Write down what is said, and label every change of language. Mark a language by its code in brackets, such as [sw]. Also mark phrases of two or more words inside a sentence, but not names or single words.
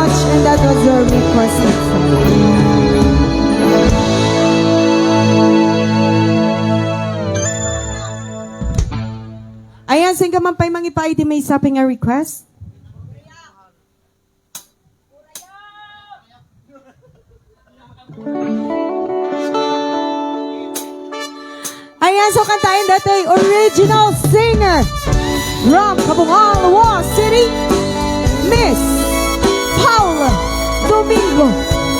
[en] And that was your request. [ilo] Ayan, sing ka man pa'y mangipaay di may saping nga request. Ayan, so kantayin dati [en] original singer from [ilo] Kabungal, Lawas City, Miss Paula Domingo.